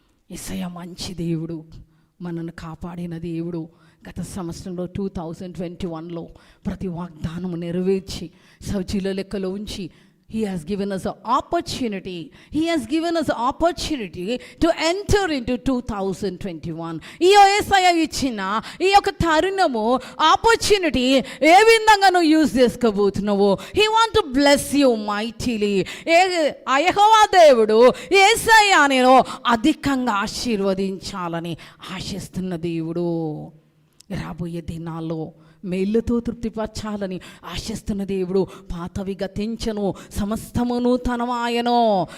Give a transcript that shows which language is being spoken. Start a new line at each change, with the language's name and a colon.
Telugu: యేసయ్య మంచి దేవుడు, మనను కాపాడిన దేవుడు. గత సంవత్సరంలో 2021లో ప్రతి వాగ్దానము నెరవేర్చి సజీల లెక్కలో ఉంచి
English: He has given us an opportunity. He has given us an opportunity to enter into 2021.
Telugu: ఈ యేసయ్య ఇచ్చిన ఈ యొక్క తరుణము ఆపర్చునిటీ ఏ విధంగా నువ్వు use చేసుకోబోతున్నావు.
English: He want to bless you mightily.
Telugu: యెహోవా దేవుడు యేసయ్య నేను అధికంగా ఆశీర్వదించాలని ఆశిస్తున్న దేవుడు. రాబోయే దినాల్లో మేళ్ళతో తృప్తిపరచాలని ఆశిస్తున్న దేవుడు. పాతవి గతించను, సమస్తము నూతనమాయను.